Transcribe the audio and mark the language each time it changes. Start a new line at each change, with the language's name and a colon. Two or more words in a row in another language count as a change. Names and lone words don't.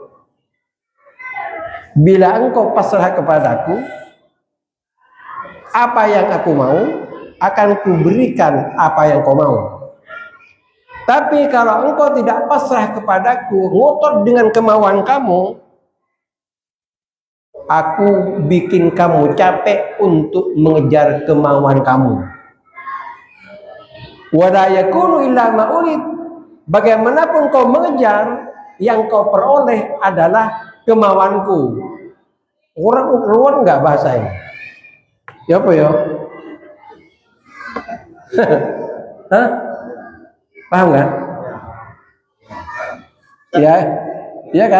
Indonesian: Bila engkau pasrah kepadaku, apa yang aku mau, akan kuberikan apa yang kau mau. Tapi kalau engkau tidak pasrah kepadaku, ngotot dengan kemauan kamu, aku bikin kamu capek untuk mengejar kemauan kamu.
Arabic: ولا يكون إلا ما أريد.
Indonesian: Bagaimanapun kau mengejar, yang kau peroleh adalah kemauanku. Orang keluar nggak bahasanya? Ya apa ya? Hah? Paham nggak? Ya, ya kan?